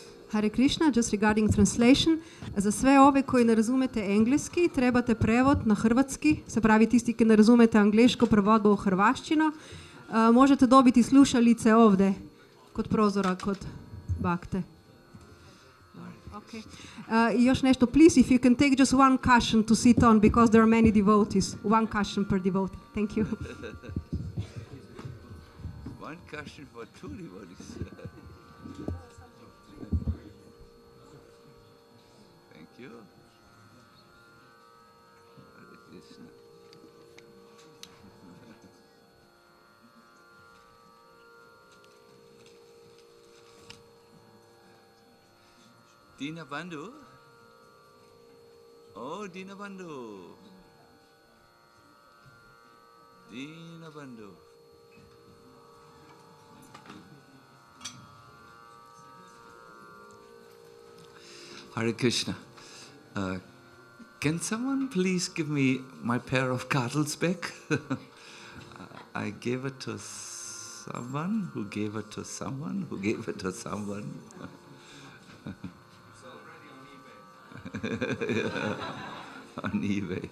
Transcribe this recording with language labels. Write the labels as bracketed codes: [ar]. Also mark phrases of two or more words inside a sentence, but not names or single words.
[en] Hare Krishna, just regarding translation. [hr] Za sve ove koji ne razumete engleski, trebate prevod na hrvatski, [sl] se pravi tisti, ki ne razumete angleško, prevod bo v hrvaščino. [hr] Možete dobiti slušalice ovde, kod prozora, kod bakte. [en] Okay. [hr] I još nešto, [en] please, if you can take just one cushion to sit on, because there are many devotees. One cushion per devotee. Thank you. One cushion for two devotees. Thank you. Hare Krishna. Dina Bandhu? Oh, Dina Bandhu. Dina Bandhu. Hare Krishna. Can someone please give me my pair of cartels back? I gave it to someone who gave it to someone who gave it to someone. Yeah, on eBay.